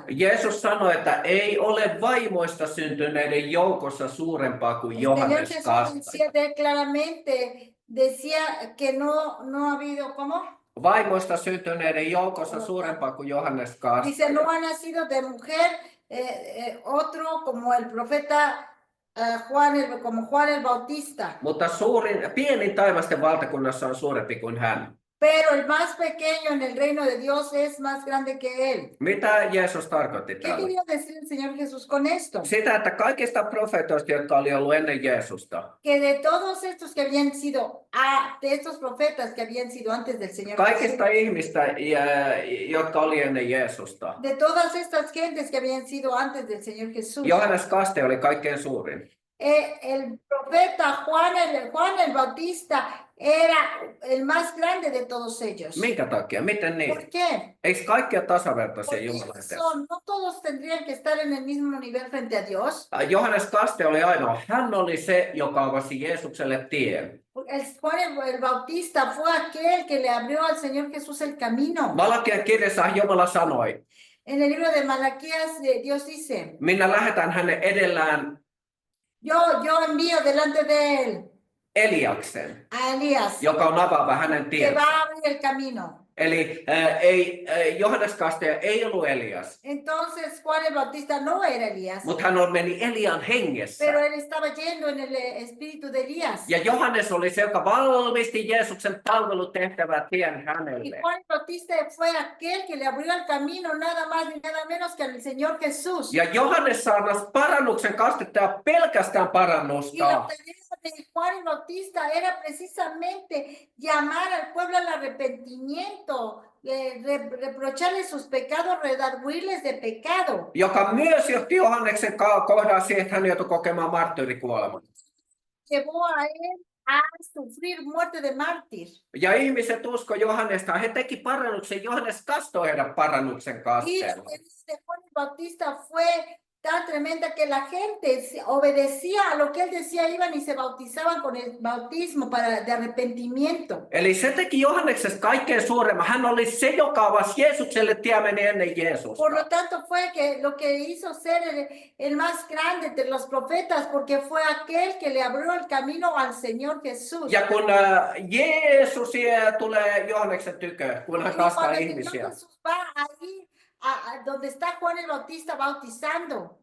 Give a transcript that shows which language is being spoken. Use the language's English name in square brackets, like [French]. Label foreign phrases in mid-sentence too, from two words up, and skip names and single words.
[Finnish] Jeesus sanoi, että ei ole vaimoista syntyneiden joukossa suurempaa kuin [Spanish] El Señor [Finnish] Johannes [Spanish] Jesús [Finnish] Kastaja. [Spanish] decía que no ha habido, ¿cómo? [Finnish] Vaimoista syntyneiden joukossa suurempaa kuin Johannes [Spanish] Dice, no [Finnish] Kastaja. [Spanish] ha nacido de mujer otro como el profeta como Juan el Bautista. [Finnish] Mutta pienin taivasten valtakunnassa on suurempi kuin hän. [Spanish] Pero el más pequeño en el reino de Dios es más grande que él. [Finnish] Mitä Jeesus tarkoitti [Spanish] ¿Qué [Finnish] täällä? [Spanish] quería decir el Señor Jesús con esto? [Finnish] Sitä, että kaikista profeetoista, jotka oli ollut ennen Jeesusta, [Spanish] Que de todos estos que habían sido, de estos profetas que habían sido antes del Señor Jesús, [Finnish] kaikista ihmistä, jotka oli ennen Jeesusta, [Spanish] de todas estas gentes que habían sido antes del Señor Jesús, [Finnish] Johannes Kaste oli kaikkein suurin. [Spanish] el profeta Juan el Bautista era el más grande de todos ellos. [Finnish] Minkä takia? Miten niin? [Spanish] ¿Por qué? [Finnish] Eikö kaikki ole tasavertaisia [Spanish] Porque [Finnish] Jumalan edessä? [Spanish] no todos tendrían que estar en el mismo nivel frente a Dios. [Finnish] Johannes Kaste oli ainoa. Hän oli se, joka avasi Jeesukselle tien. [Spanish] Juan el Bautista fue aquel que le abrió al Señor Jesús el camino. [Finnish] Malakian kirjassa Jumala sanoi, [Spanish] En el libro de Malaquías, Dios dice, [Finnish] minä lähetän hänen edellään [Spanish] yo envío delante de él [Finnish] Eliaksen, [Spanish] a Elías, [Finnish] joka on avaava hänen [Spanish] que [Finnish] tiensä. [Spanish] va a abrir el camino. [Finnish] Eli Johannes Kaste ei ollut Elias, [Spanish] Entonces Juan el Bautista no era Elías, [Finnish] mutta hän meni Elian hengessä. [Spanish] pero él estaba yendo en el espíritu de Elías. [Finnish] Ja Johannes oli se, joka valmisti Jeesuksen palvelutehtävää tien [Spanish] Y [Finnish] hänelle. [Spanish] Juan el Bautista fue aquel que le abrió el camino nada más ni nada menos que al Señor Jesús. [Finnish] Ja Johannes saarnasi parannuksen kastetta ja pelkästään [Spanish] Y la [Finnish] parannusta. [Spanish] tarea de Juan el Bautista era precisamente llamar al pueblo al arrepentimiento, reprocharles sus pecados, redarguirles de pecado. [Finnish] Joka myös johti Johanneksen kohdalla siihen, että hän joutui kokemaan marttyyrikuoleman. [Spanish] Llevó a él a sufrir muerte de mártir. [Finnish] Ja ihmiset usko Johannesta, he teki parannuksen, Johannes kastoi heidän parannuksen [Spanish] Y [Finnish] kasteella. [Spanish] Juan el Bautista fue tan tremenda que la gente obedecía a lo que él decía, iban y se bautizaban con el bautismo de arrepentimiento. [Finnish] Eli se teki Johanneksesta kaikkein suuremman. Hän oli se, joka avasi Jeesukselle tie meni ennen Jeesusta. [Spanish] Por lo tanto fue que lo que hizo ser el más grande entre los profetas, porque fue aquel que le abrió el camino al Señor Jesús. [Finnish] Ja kun Jeesus tulee Johanneksen tykö, kun hän [Spanish] Y [Finnish] kastaa [Spanish] cuando el Señor [Finnish] ihmisiä. [Spanish] Jesús va ahí a donde está Juan el Bautista bautizando.